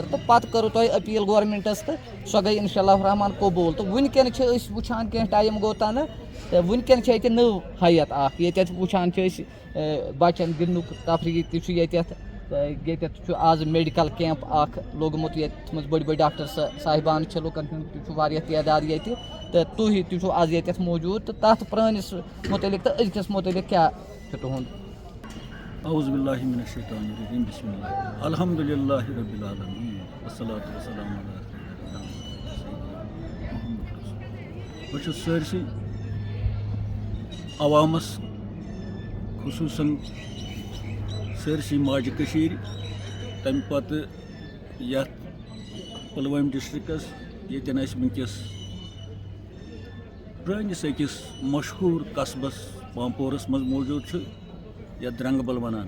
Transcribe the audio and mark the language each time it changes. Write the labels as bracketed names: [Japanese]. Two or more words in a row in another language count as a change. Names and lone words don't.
[Kashmiri] تہٕ پتہٕ کٔرٕو تۄہہِ أپیٖل گورمنٹس تہٕ سۄ گٔے انشاء اللہ رحمان قبوٗل تہٕ وٕنکیٚن چھِ أسۍ وٕچھان کینٛہہ ٹایم گوٚو تنہٕ تہٕ وٕنکیٚن چھِ ییٚتہِ نٔو حیت اکھ ییٚتٮ۪تھ وٕچھان چھِ أسۍ بچن گِنٛدنُک تفریٖح تہِ چھُ ییٚتٮ۪تھ ییٚتٮ۪تھ چھُ آز میڈیکل کیمپ اکھ لوگمُت یتھ منٛز بٔڑۍ بٔڑۍ ڈاکٹر صاحبان چھِ لُکن ہُنٛد تہِ چھُ واریاہ تعداد ییٚتہِ تہٕ تُہۍ تہِ چھُو آز ییٚتٮ۪تھ موٗجوٗد تہٕ تتھ پرٲنِس متعلق تہٕ أزکِس متعلق کیاہ چھُ تُہُنٛد؟ [Arabic] اعوذ باللہ من الشیطان الرجیم بسم اللہ الحمد للہ رب العالمین والصلاۃ والسلام علی محمد رسول. [Kashmiri] بہٕ چھُس سٲرسٕے عوامس خصوٗصاً سٲرسٕے ماجہِ کٔشیٖرِ تمہِ پتہٕ یتھ پُلوٲمۍ ڈسٹرکس ییٚتٮ۪ن أسۍ ونکیٚس پرٲنِس أکِس مشہوٗر قصبس پامپورس منٛز موٗجوٗد چھِ یتھ درنگبل ونان.